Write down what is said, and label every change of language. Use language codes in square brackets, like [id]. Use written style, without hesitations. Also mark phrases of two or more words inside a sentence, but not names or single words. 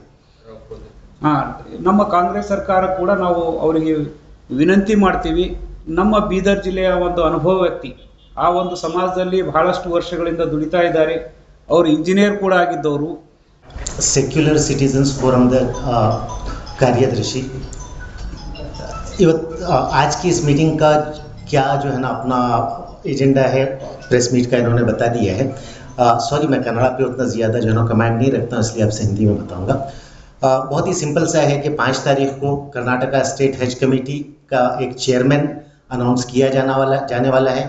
[kn] ನಮ್ಮ ಕಾಂಗ್ರೆಸ್ ಸರ್ಕಾರ ಕೂಡ ನಾವು ಅವರಿಗೆ ವಿನಂತಿ ಮಾಡ್ತೀವಿ. ನಮ್ಮ ಬೀದರ್ ಜಿಲ್ಲೆಯ ಒಂದು ಅನುಭವ ವ್ಯಕ್ತಿ, ಆ ಒಂದು ಸಮಾಜದಲ್ಲಿ ಬಹಳಷ್ಟು ವರ್ಷಗಳಿಂದ ದುಡಿತಾ ಇದ್ದಾರೆ. ಅವರು ಇಂಜಿನಿಯರ್ ಕೂಡ ಆಗಿದ್ದವರು. ಸೆಕ್ಯುಲರ್ ಸಿಟಿजन्स ಫೋರಮ್ದ ಕಾರ್ಯದರ್ಶಿ [hi] आज की इस मीटिंग का क्या जो है ना अपना एजेंडा है प्रेस मीट का इन्होंने बता दिया है. सॉरी मैं कन्नड़ा पे उतना ज़्यादा जो है ना कमांड नहीं रखता हूँ, इसलिए आपसे हिंदी में बताऊँगा. बहुत ही सिंपल सा है कि 5 तारीख को कर्नाटका स्टेट हज कमेटी का एक चेयरमैन अनाउंस किया जाने वाला है.